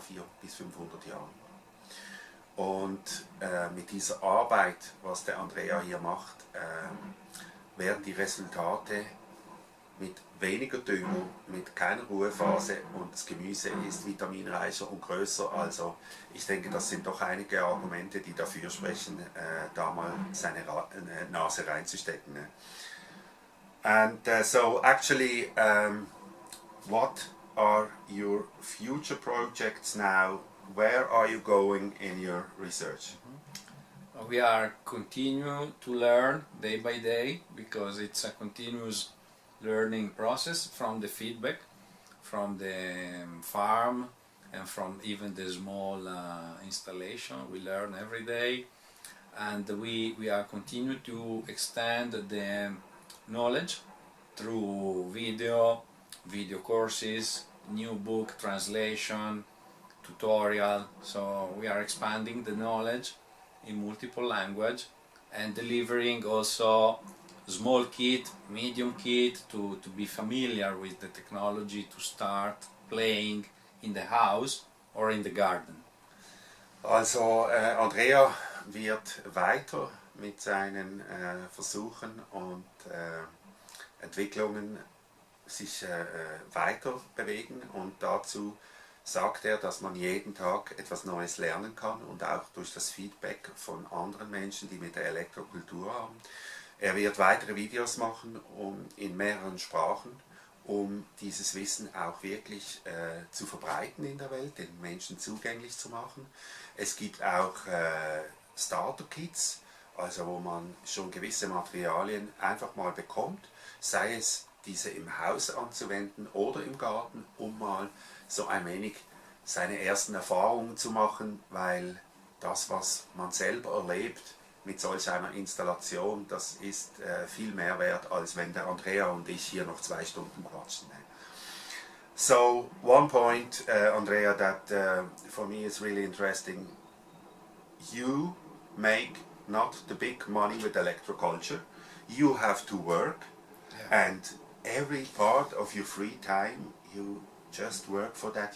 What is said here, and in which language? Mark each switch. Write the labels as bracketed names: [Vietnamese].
[German] 400 bis 500 Jahren. Und mit dieser Arbeit, was der Andrea hier macht, werden die Resultate mit weniger Dünger, mit keiner Ruhephase, und das Gemüse ist vitaminreicher und größer. Also ich denke, das sind doch einige Argumente, die dafür sprechen, da mal seine Nase reinzustecken. Ne? [English] And so actually, what are your future projects now? Where are you going in your research? We are continuing to learn day by day, because it's a continuous learning process from the feedback from the farm and from even the small installation. We learn every day, and we are continuing to extend the knowledge through video courses, new book translation, tutorial. So we are expanding the knowledge in multiple language, and delivering also small kit, medium kit to be familiar with the technology, to start playing in the house or in the garden. [German] Also Andrea wird weiter mit seinen Versuchen und Entwicklungen sich weiter bewegen, und dazu sagt er, dass man jeden Tag etwas Neues lernen kann, und auch durch das Feedback von anderen Menschen, die mit der Elektrokultur haben. Er wird weitere Videos machen in mehreren Sprachen, um dieses Wissen auch wirklich zu verbreiten in der Welt, den Menschen zugänglich zu machen. Es gibt auch Starter-Kits, also wo man schon gewisse Materialien einfach mal bekommt, sei es diese im Haus anzuwenden oder im Garten, um mal so ein wenig seine ersten Erfahrungen zu machen, weil das, was man selber erlebt mit solch einer Installation, das ist viel mehr wert, als wenn der Andrea und ich hier noch 2 Stunden quatschen. [English] So one point, Andrea, that for me is really interesting. You make not the big money with ElectroCulture. You have to work, and every part of your free time you just work for that.